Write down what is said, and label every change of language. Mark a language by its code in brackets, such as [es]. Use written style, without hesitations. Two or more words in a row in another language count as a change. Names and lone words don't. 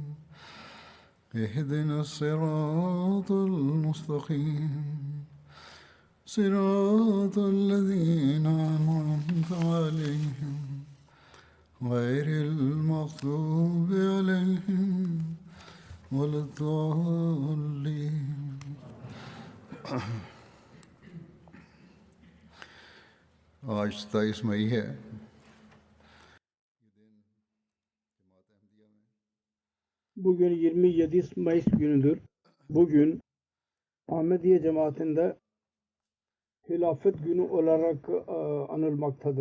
[ar] اهدنا الصراط المستقيم صراط الذين أنعمت عليهم غير المغضوب عليهم ولا الضالين [hi] आज 27 मई है। [tr] Bugün 27 Mayıs günüdür. Bugün Ahmediye cemaatinde hilafet günü olarak anılmaktadır.